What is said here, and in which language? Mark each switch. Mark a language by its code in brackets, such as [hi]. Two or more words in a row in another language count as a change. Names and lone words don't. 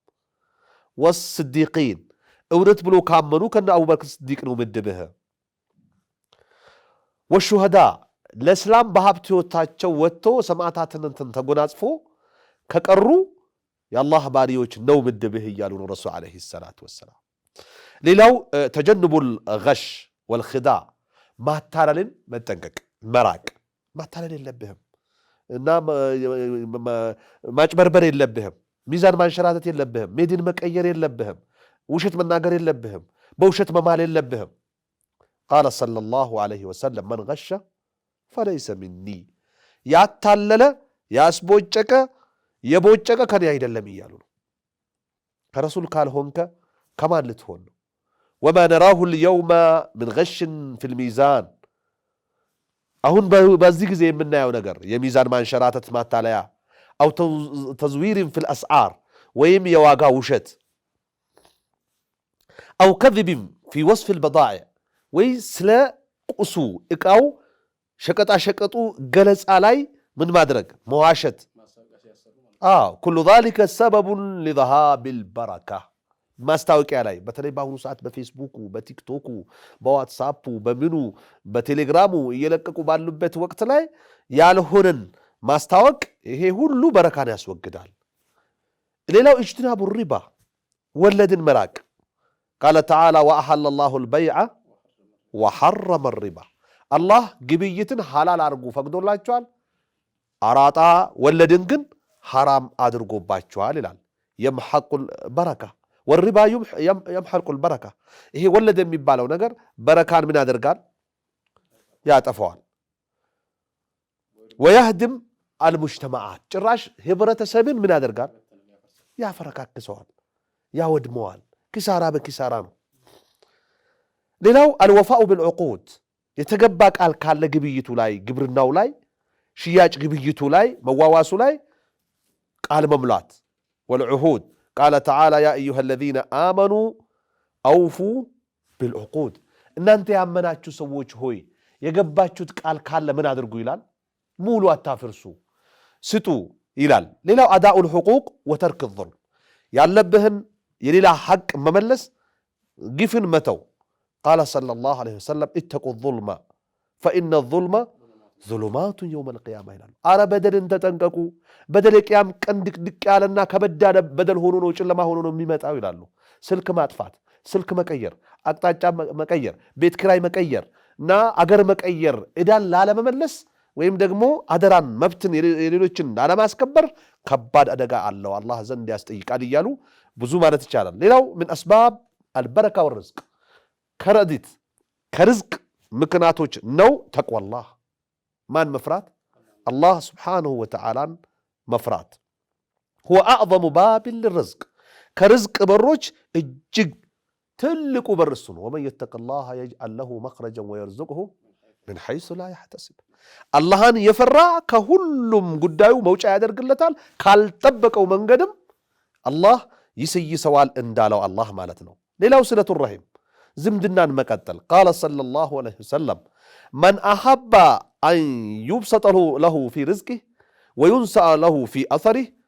[am] ወስዲቂን እውነት ብሎ ካመኑ ከነ አቡበክር ስዲቅ ነው ምድብህ። ወሹሃዳ ለእስላም በሀብት ሕይወታቸው ወጥቶ ሰማዕታትን ተጎናጽፎ ከቀሩ የአላህ ባሪዎች ነው ምድብህ እያሉ ነው ረሱል [ar] عليه الصلاة والسلام። [am] ሌላው [ar] تجنب الغش والخداع [am] ማታለልን መጠንቀቅ መራቅ። ማታለል የለብህም እና ማጭበርበር የለብህም። ሚዛን ማንሸራተት የለብህም። ሜድን መቀየር የለብህም። ውሸት መናገር የለብህም በውሸት መማል የለብህም [ar] قال صلى الله عليه وسلم من غش فليس مني [am] ያታለለ ያስቦጨቀ የቦጨቀ ከኔ አይደለም ይያሉ ከረሱል ካልሆንከ ከማን ልትሆን ነው [ar] وما نراه اليوم من غش في الميزان [am] አሁን በዚህ ጊዜ የምናየው ነገር የሚዛን ማንሸራተት ማታለያ [ar] او تزوير في الاسعار [am] ወይም የዋጋ ውሸት [ar] او كذب في وصف البضائع [am] ወይ ስለ ቁሱ እቃው ሸቀጣ ሸቀጡ ገለጻ ላይ ምን ማድረግ መዋሸት [ar] كل ذلك سبب لذهاب البركه [am] ማስታወቂያ ላይ በተለይ በአሁኑ ሰዓት በፌስቡክ በቲክቶክ በዋትስአፕ በምኑ በቴሌግራሙ እየለቀቁ ባሉበት ወቅት ላይ ያልሆነን ማስታወቅ ይሄ ሁሉ በረካን ያስወግዳል ሌላው [ar] اجتناب الربا [am] ወለድን መራቅ [ar] قال تعالى واحل الله البيع وحرم الربا الله [am] ግብይትን ሐላል አድርጎ ፈቅዶላቸዋል አራጣ ወለድን ግን ሐራም አድርጎባቸዋል ይላል [ar] يمحق البركه والربا يمحق البركه [am] ይሄ ወለድ የሚባለው ነገር በረካን ምን ያደርጋል ያጠፋዋል [ar] ويهدم المجتمعات [am] ጭራሽ ህብረተሰብን ምን ያደርጋል ያፈረካክሰዋል ያወድመዋል ኪሳራ በኪሳራ ነው ሌላው [ar] الوفاء بالعقود [am] የተገባ ቃል ካለ ግብይቱ ላይ ግብርናው ላይ ሽያጭ ግብይቱ ላይ መዋዋሱ ላይ ቃል መምላት [ar] والعهود قال تعالى يا ايها الذين امنوا اوفوا بالعقود [am] እናንተ ያመናችሁ ሰዎች ሆይ የገባችሁት ቃል ካለ ምን አድርጉ ይላል ሙሉ አታፍርሱ ስጡ ይላል ሌላው አዳኡ [ar] الحقوق وترك الظلم [am] ያለብህን የሌላ ሐቅ መመለስ ግፍን መተው [ar] قال صلى الله عليه وسلم اتقوا الظلم فإن الظلم ظلمات يوم [am] القيامة ይላል አረ በደልን ተጠንቀቁ በደል የቂያም ቀን ድቅድቅ ያለና ከበዳ በደል ሆኖ ነው ጨለማ ሆኖ ነው የሚመጣው ይላሉ ስልክ ማጥፋት ስልክ መቀየር አቅጣጫ መቀየር ቤት ኪራይ መቀየር እና አገር መቀየር እዳን ላለመመለስ ወይም ደግሞ አደራን መብትን የሌሎችን ላለማስከበር ከባድ አደጋ አለው አላህ ዘንድ ያስጠይቃል ይያሉ ብዙ ማለት ይቻላል ሌላው [ar] من اسباب البركه والرزق [am] ከረዲት ከርዝቅ ምክንያቶች ነው ተቅዋላህ ማን መፍራት [ar] الله سبحانه وتعالى [am] መፍራት [ar] هو اعظم باب للرزق [am] ከርዝቅ በሮች እጅግ ትልቁ በር እሱ ነው [ar] ومن يتق الله يجعل له مخرجا ويرزقه من حيث لا يحتسب [am] አላህን የፈራ ከሁሉም ጉዳዩ መውጫ ያደርግለታል ካልጠበቀው መንገድም አላህ ይሰይሰዋል እንዳለው አላህ ማለት ነው ሌላው ስለቱ [ar] الرحم زمدنان مقتل قال صلى الله عليه وسلم من أحب أن يبسط له في رزقه وينسأ له في أثره